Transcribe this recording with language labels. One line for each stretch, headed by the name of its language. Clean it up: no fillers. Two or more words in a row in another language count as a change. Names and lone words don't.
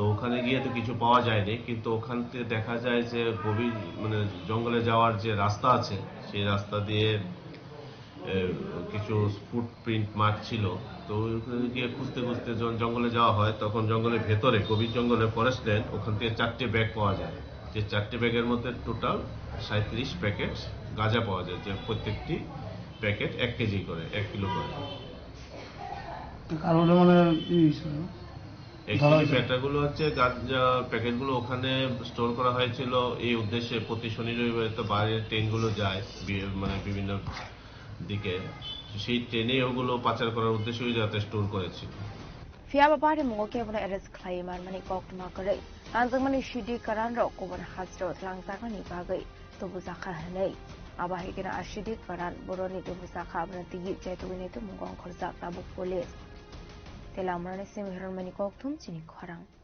Bangla: ওখানে গিয়ে তো কিছু পাওয়া যায়নি কিন্তু ওখান থেকে দেখা যায় যে গভীর মানে জঙ্গলে যাওয়ার যে রাস্তা আছে সেই রাস্তা দিয়ে কিছু
English: footprint mark
Bangla: ছিল তো ওখানে গিয়ে খুঁজতে খুঁজতে যখন জঙ্গলে যাওয়া হয় তখন জঙ্গলের ভেতরে গভীর জঙ্গলে
English: forest land
Bangla: ওখান থেকে 4টে ব্যাগ পাওয়া যায় যে 4টে ব্যাগের মধ্যে টোটাল 37 প্যাকেট গাঁজা পাওয়া যায় যে প্রত্যেকটি প্যাকেট 1 কেজি করে 1 কিলো করে কারণে মানে
English: actually matterগুলো
Bangla: হচ্ছে গাঁজা প্যাকেটগুলো ওখানে স্টোর করা হয়েছিল এই উদ্দেশ্যে প্রতি শনি রবিবারে তো বাইরের ট্রেনগুলো যায় মানে বিভিন্ন দিকে, সেই ট্রেনে ওগুলো পাচার করার উদ্দেশ্যেই যাতে স্টোর করেছিল।
Kok Borok: Fiaba party mo ke bana arrest claiman mani kok ma kare anjang mani shidi karan ro ko ban hasro tlang ta ni bagai to buza kha hanai aba hekena ashidi karan boroni to buza kha bana tigi jai to ni to mungong khorja tabu police telamrane sim heron mani kok thum chini kharang